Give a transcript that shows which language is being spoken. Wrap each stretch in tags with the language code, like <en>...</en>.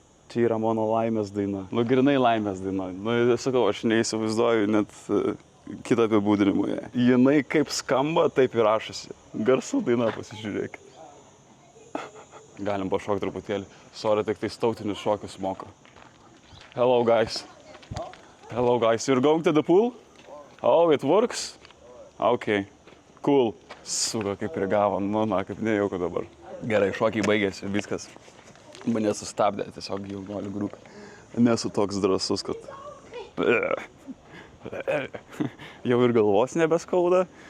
<lt>Čia yra mano laimės daina. Nu, grinai laimės daina. Nu, sakau, aš neįsivaizduoju net kitą apibūdinimą. Jinai kaip skamba, taip ir rašosi. Garsų daina, pasižiūrėkit. Galim pašokti truputėlį. Sorry, tik tai tautinius šokius moka.</lt> <en>Hello, guys. Hello guys, you're going to the pool? Oh, it works? Okay, cool.</en> <lt>Suka, kaip ir gavo, kaip nejauku dabar. Gerai, šokiai baigėsi, viskas. Mane sustabdė, tiesiog jau galiu grūk. Nesu toks drąsus, kad... Jau ir galvos nebeskauda,</lt>